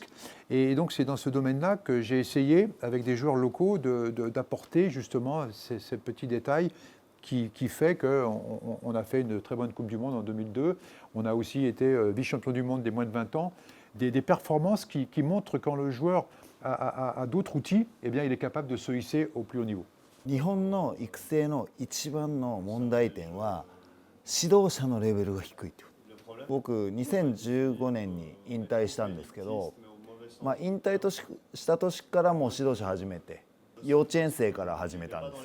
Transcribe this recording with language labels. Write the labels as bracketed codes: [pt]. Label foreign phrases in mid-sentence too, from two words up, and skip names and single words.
[fr] Et donc, c'est dans ce domaine-là que j'ai essayé, avec des joueurs locaux, d'apporter justement ces petits détails qui fait qu'on a fait une très bonne Coupe du Monde en 2002. On a aussi été vice-champion du monde des moins de 20 ans. Des performances qui montrent quand le joueur a d'autres outils, eh bien, il est capable de se hisser au plus haut niveau. [ja] 日本の育成の一番の問題点は指導者のレベルが低いってこと。僕2015年に引退したんですけど、引退した年からもう指導者始めて、幼稚園生から始めたんです。